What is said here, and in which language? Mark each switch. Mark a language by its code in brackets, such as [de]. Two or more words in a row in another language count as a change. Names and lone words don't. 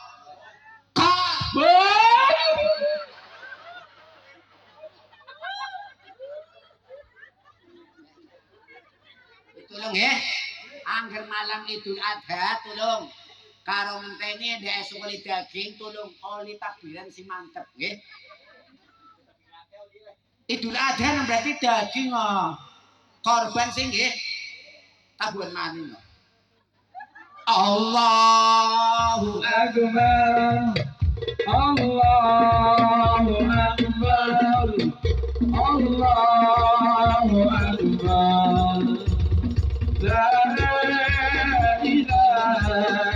[jv] tulung nggih angger malam Idul Adha tulung karo ngenteni ndek esuk oli daging tulung oli takbiran sing mantep nggih Idul Adha berarti daging korban sing nggih tabuhan maning [ar] الله أكبر الله أكبر الله أكبر لا إله